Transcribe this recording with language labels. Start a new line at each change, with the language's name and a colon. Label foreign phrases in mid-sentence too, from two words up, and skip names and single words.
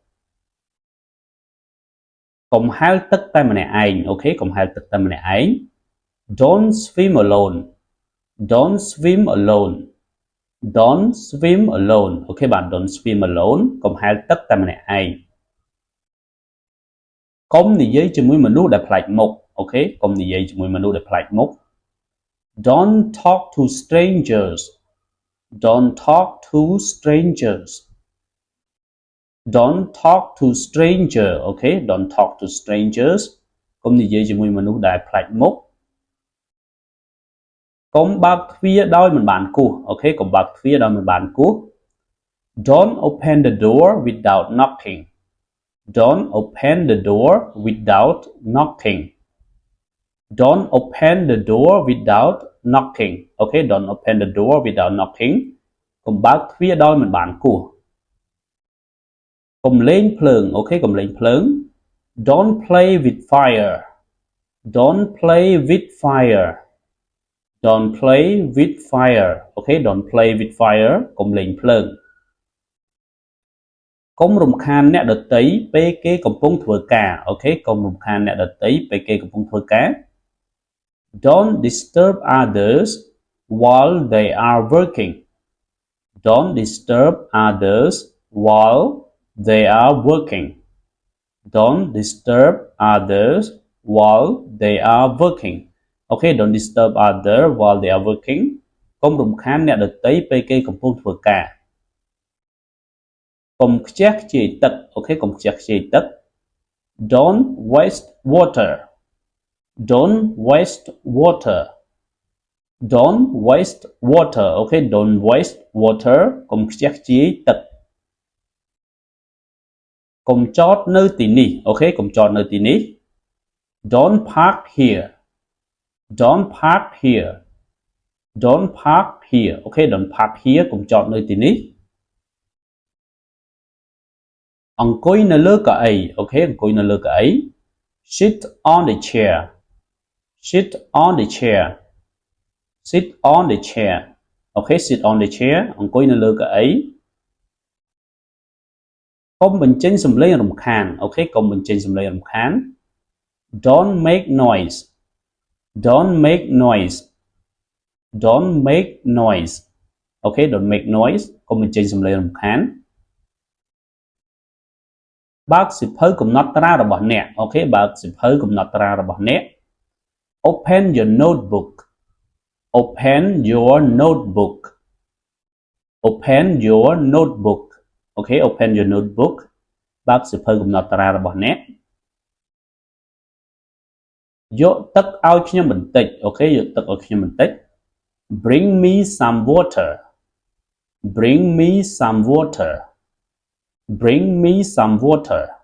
Khmer: កុំហែលទឹកតែម្នាក់ឯងអូខេកុំហែលទឹកតែម្នាក់ឯង
English: Don't swim alone Don't swim alone Don't swim alone
Khmer: អូខេបាទ
English: Don't swim alone
Khmer: កុំហែលទឹកតែម្នាក់ឯងកុំនិយាយជាមួយមនុស្សដែលប្លែកមុខអូខេកុំនិយាយជាមួយមនុស្សដែលប្លែកមុខ
English: Don't talk to strangers Don't talk to strangers Don't talk to stranger
Khmer: អូខេ
English: Don't talk to strangers
Khmer: កុំនិយាយជាមួយមនុស្សដែលប្លែកមុខកុំបើកទ្វារដោយ មិនបានគោះអូខេកុំបើកទ្វារដោយមិនបានគោះ
English: Don't open the door without knocking Don't open the door without knocking Don't open the door without knocking អូខេ Don't open the door without knocking
Khmer: កុំបើកទ្វារដោយមិនបានគោះកុំលេងភ្លើងអូខេកុំលេងភ្លើង
English: Don't play with fire Don't play with fire Don't play with fire អូខេ Don't play with fire
Khmer: កុំលេងភ្លើង កុំរំខានអ្នកដទៃពេលគេកំពុងធ្វើការអូខេកុំរំខានអ្នកដទៃពេលគេកំពុងធ្វើការ
English: Don't disturb others while they are working Don't disturb others while they are working Don't disturb others while they are working Okay, don't disturb others while they are working
Khmer: កុំរំខានអ្នកដទៃពេលគេកំពុងធ្វើការ កុំខ្ជះខ្ជាយទឹកអូខេកុំខ្ជះខ្ជាយទឹក
English: Don't waste water Don't waste water Don't waste water okay Don't waste water
Khmer: កុំខ្ជះខ្ជាយទឹក កុំចតនៅទីនេះអូខេកុំចតនៅទីនេះ
English: Don't park here Don't park here
Khmer: Don't park here okay Don't park here កុំចតនៅទីនេះ អង្គុយនៅលើកៅអីអូខេអង្គុយនៅលើកៅអី
English: Sit on the chair Sit on the chair Sit on the chair okay Sit on the chair
Khmer: អង្គុយនៅលើកៅអី កុំបញ្ចេញសំឡេងរំខានអូខេកុំបញ្ចេញសំឡេងរំខាន
English: Don't make noise Don't make noise Don't make noise okay Don't make noise
Khmer: កុំបញ្ចេញសំឡេងរំខាន បើកសៀវភៅកំណត់ត្រារបស់អ្នកអូខេបើកសៀវភៅកំណត់ត្រារបស់អ្នក
English: Open your notebook Open your notebook
Khmer: Open your notebook okay Open your notebook បើកសៀវភៅកំណត់ត្រារបស់អ្នក យកទឹកឲ្យខ្ញុំបន្តិចអូខេយកទឹកឲ្យខ្ញុំបន្តិច
English: Bring me some water Bring me some water Bring me some water